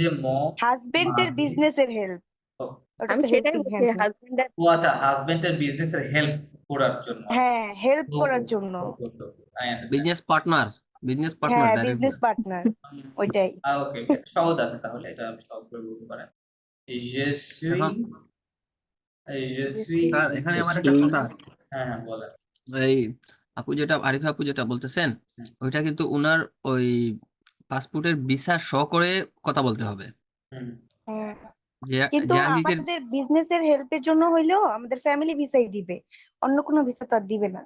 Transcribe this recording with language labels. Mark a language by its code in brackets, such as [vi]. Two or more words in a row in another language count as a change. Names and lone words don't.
[bn] হাজবেন্ডের বিজনেসের হেল্প, ওটা আমি তো সেটাই হেল্পিং বলছি, হ্যান্ড না। হাজবেন্ডের। ও আচ্ছা, হাজবেন্ডের বিজনেসের হেল্প করার জন্য। হ্যাঁ, হেল্প করার জন্য। [en] business partner [bn] হ্যাঁ, ডাইরেক্ট [en] business partner, [bn] ওইটাই। ওকে, সহজ আছে তাহলে, এটা আমি সহজ করে বলতে পারেন। [fr] Je suis [bn] এখন [fr] je suis [bn] স্যার এখানে আমার একটা কথা আছে। হ্যাঁ হ্যাঁ বলেন। এই আরিফা আপু যেটা বলতেছেন, হুম। ওইটা কিন্তু উনার ওই পাসপোর্টের ভিসা শো করে কথা বলতে হবে। হুম, হ্যাঁ, যে কিন্তু জাহাঙ্গীরের, আমাদের বিজনেসের হেল্পের জন্য হইলেও আমাদের ফ্যামিলি ভিসাই দিবে, অন্য কোনো ভিসা তো আর দিবে না।